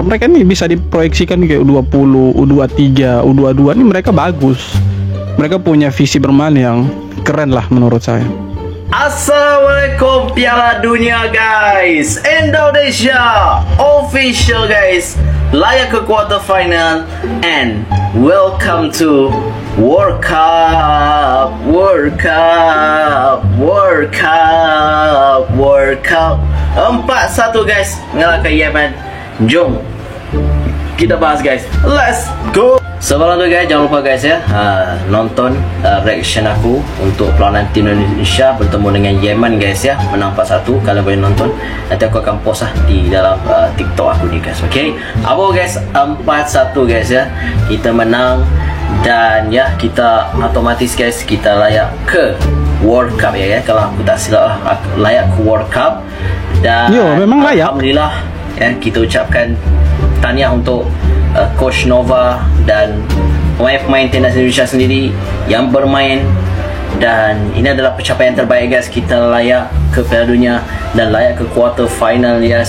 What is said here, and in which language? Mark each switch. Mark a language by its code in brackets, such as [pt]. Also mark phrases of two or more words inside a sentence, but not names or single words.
[id] Mereka ini bisa diproyeksikan ke U20, U23, U22. Ini mereka bagus. Mereka punya visi bermain yang keren lah menurut saya. [ms] Assalamualaikum Piala Dunia guys. Indonesia official guys, layak ke [en] quarter final, and welcome to World Cup. [ms] 4-1 guys mengalahkan Yemen. Jom kita bahas guys. [en] Let's go. [ms] Sebelum tu guys, jangan lupa guys ya, nonton reaction aku untuk perlawanan tim Indonesia bertemu dengan Yemen guys ya. Menang 4-1, kalian boleh nonton. Nanti aku akan post lah di dalam TikTok aku ni guys. Okay, apa guys, 4-1 guys ya. Kita menang dan ya kita otomatis guys kita layak ke World Cup ya. Kalau aku tak silap lah, layak ke World Cup. Dan memang layak. Alhamdulillah ya, kita ucapkan tahniah untuk Coach Nova dan pemain-pemain timnas Indonesia sendiri yang bermain. Dan ini adalah pencapaian terbaik guys. Kita layak ke Piala Dunia dan layak ke [en] quarter final [ms] guys.